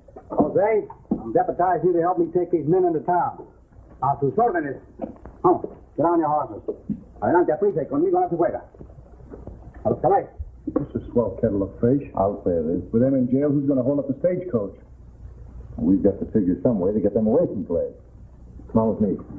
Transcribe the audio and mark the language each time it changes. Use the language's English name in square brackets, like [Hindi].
[English] Jose, I'm deputized you to help me take these men into town. [Spanish] A sus órdenes. [English] Oh, get on your horses. [Spanish] Adelante, prisa, y conmigo no se juega. A los caballos. [English] This is a swell kettle of fish. I'll say it is. With them in jail, who's going to hold up the stagecoach? We've got to figure some way to get them away from play. Come on with me.